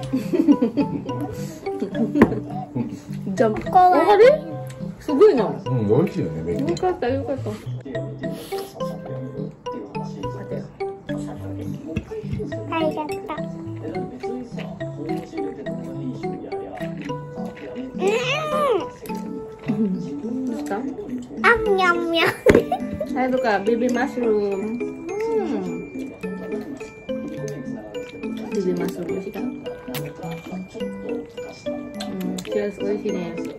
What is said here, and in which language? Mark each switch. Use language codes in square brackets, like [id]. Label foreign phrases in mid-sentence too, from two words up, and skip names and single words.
[en] Jump. [ja] Oh, kari? すごいな. 美味しいよね、ベーコン。よかった、よかった。ありがとう。どうした？あんにゃんにゃん。 Haruka, [en] baby mushroom. Baby mushroom, [ja] 美味しいかな？Cheers, 美味しいね。